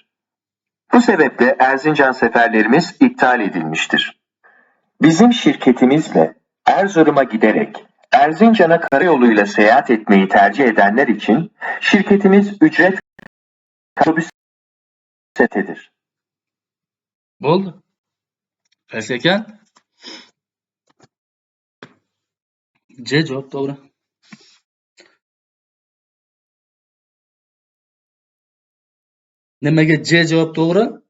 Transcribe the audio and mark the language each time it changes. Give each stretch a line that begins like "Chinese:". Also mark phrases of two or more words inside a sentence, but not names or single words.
Turkish: Bu sebeple Erzincan seferlerimiz iptal edilmiştir. Bizim şirketimizle Erzurum'a giderek Erzincan'a karayoluyla seyahat etmeyi tercih edenler için şirketimiz ücret otobüs seferdir.
Uzbek: Bo'ldi. Qaysi ekan? C javob to'g'ri. Nimaga C javob to'g'ri?